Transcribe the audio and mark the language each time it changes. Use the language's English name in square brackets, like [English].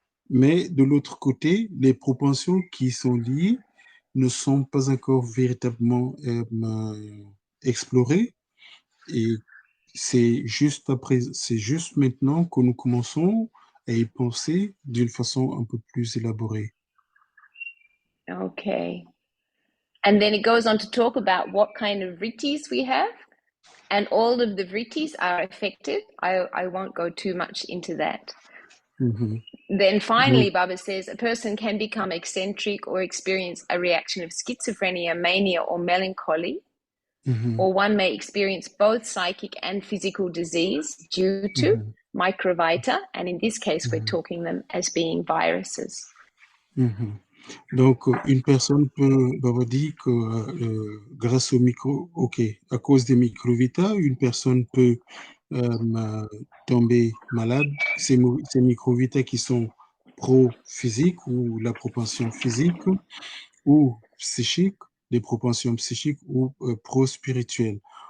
[French] Mais de l'autre côté, les propensions qui sont liées ne sont pas encore véritablement explorées. Et c'est juste maintenant que nous commençons à y penser d'une façon un peu plus élaborée. [English] Okay. And then it goes on to talk about what kind of vrittis we have, and all of the vrittis are affected. I won't go too much into that. Then finally, Baba says a person can become eccentric or experience a reaction of schizophrenia, mania, or melancholy, or one may experience both psychic and physical disease due to microvita, and in this case, we're talking them as being viruses. [French] Donc, une personne peut, Baba dit que grâce au à cause des microvita, une personne peut tomber malade. Ces microvita qui sont pro-physiques ou la propension physique ou psychique, des propensions psychiques ou pro-spirituelles.